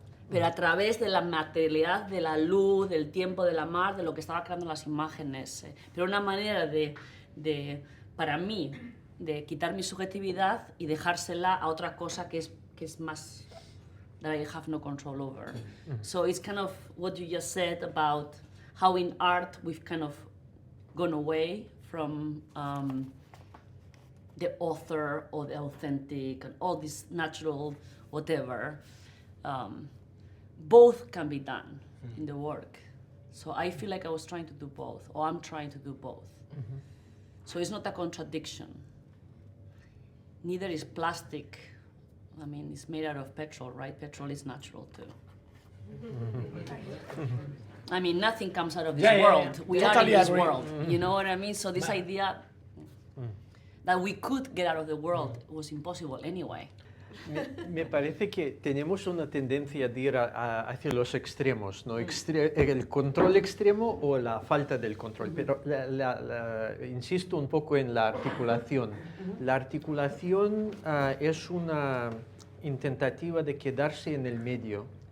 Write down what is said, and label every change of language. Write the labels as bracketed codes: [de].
[es] Pero a través de la materialidad, de la luz, del tiempo, de la mar, de lo que estaba creando las imágenes. Pero una manera para mí, de quitar mi subjetividad y dejársela a otra cosa que es más [en] that I have no control over. So it's kind of what you just said about how in art we've kind of gone away from the author or the authentic and all this natural whatever. Both can be done in the work. So I feel like I was trying to do both, or I'm trying to do both. So it's not a contradiction. Neither is plastic. I mean, it's made out of petrol, right? Petrol is natural too. I mean, nothing comes out of this world. We are in this world. You know what I mean? So this idea, that we could get out of the world was impossible anyway. [es] Me parece que tenemos una tendencia de ir hacia los extremos, ¿no? El control extremo o la falta del control. Pero insisto un poco en la articulación. La articulación es una intentativa de quedarse en el medio.